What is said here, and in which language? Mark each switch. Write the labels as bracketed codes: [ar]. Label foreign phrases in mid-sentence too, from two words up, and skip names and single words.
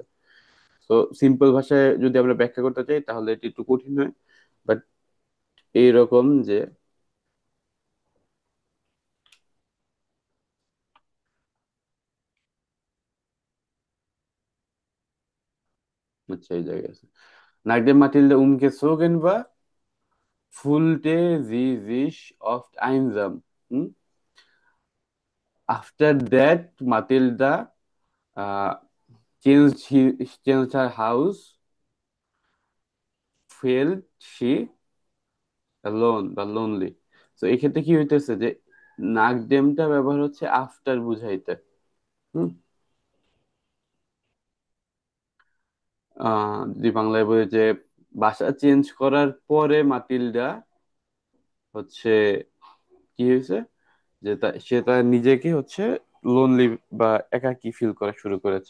[bn] তো সিম্পল ভাষায় যদি আমরা ব্যাখ্যা করতে চাই তাহলে এটা একটু কঠিন হয়। বাট এইরকম যে, আচ্ছা এই জায়গায় আছে, [de] Nachdem Mathilde umgezogen war, fühlte sie sich oft einsam. Hm? [en] After that, Matilda changed her house, felt she alone বা lonely. [bn] তো এক্ষেত্রে কি হইতেছে যে নাকডেমটা ব্যবহার হচ্ছে আফটার বুঝাইতে। হুম। যদি বাংলায় বলি যে বাসা চেঞ্জ করার পরে মাতিলডা হচ্ছে কি হয়েছে, যে সে তার নিজেকে হচ্ছে লোনলি বা একাকী ফিল করা শুরু করেছে।